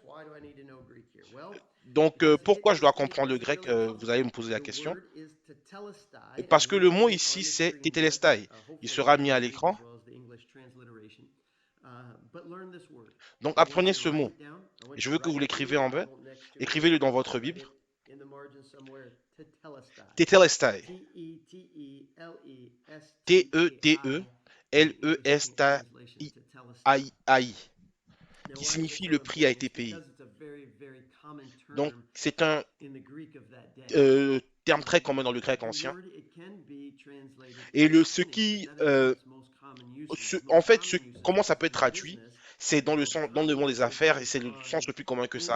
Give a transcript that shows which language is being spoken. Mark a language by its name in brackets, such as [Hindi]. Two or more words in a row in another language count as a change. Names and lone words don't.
[French] Donc, pourquoi je dois comprendre le grec? Vous allez me poser la question. Parce que le mot ici, c'est tétélestai. Il sera mis à l'écran. Donc, apprenez ce mot. Et je veux que vous l'écrivez en bas. Écrivez-le dans votre Bible. Tétélestai. T-E-T-E-L-E-S-T-I-A-I, qui signifie le prix a été payé. Donc, c'est un terme très commun dans le grec ancien. Et en fait, comment ça peut être traduit, c'est dans le monde des affaires et c'est le sens le plus commun que ça.